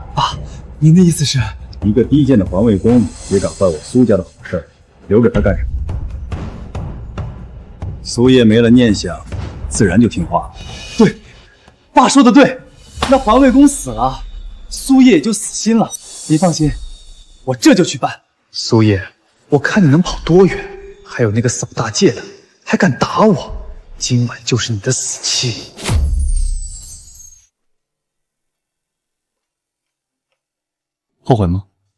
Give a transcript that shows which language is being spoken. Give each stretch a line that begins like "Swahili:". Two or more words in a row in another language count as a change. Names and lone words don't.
Chinese: 爸，您的意思是，一個低賤的環衛工也敢壞我蘇家的好事，留着他幹什麼？蘇葉沒了念想，自然就聽話了。對，爸說的對。那環衛工死了，蘇葉也就死心了。您放心，我這就去辦。蘇葉，我看你能跑多遠？還有那個掃大界的，還敢打我？今晚就是你的死期。後悔嗎？